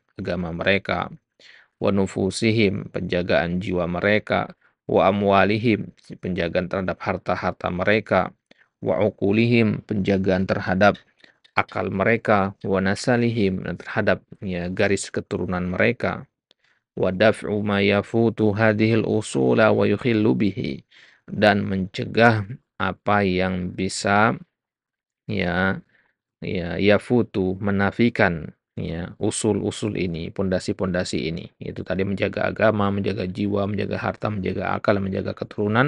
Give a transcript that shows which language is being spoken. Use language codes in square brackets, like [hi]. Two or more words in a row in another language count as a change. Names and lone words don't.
[id] agama mereka, [ar] ونفوسهم, [id] penjagaan jiwa mereka, [ar] وأموالهم, [id] penjagaan terhadap harta-harta mereka, [ar] وعقولهم, [id] penjagaan terhadap akal mereka, [ar] ونسلهم, [id] terhadap, ya, garis keturunan mereka, [ar] ودفع ما يفوت هذه الأصول ويخل به, [id] dan mencegah apa yang bisa, ya, yafutu, menafikan, ya, usul-usul ini, pondasi-pondasi ini. Itu tadi menjaga agama, menjaga jiwa, menjaga harta, menjaga akal, menjaga keturunan.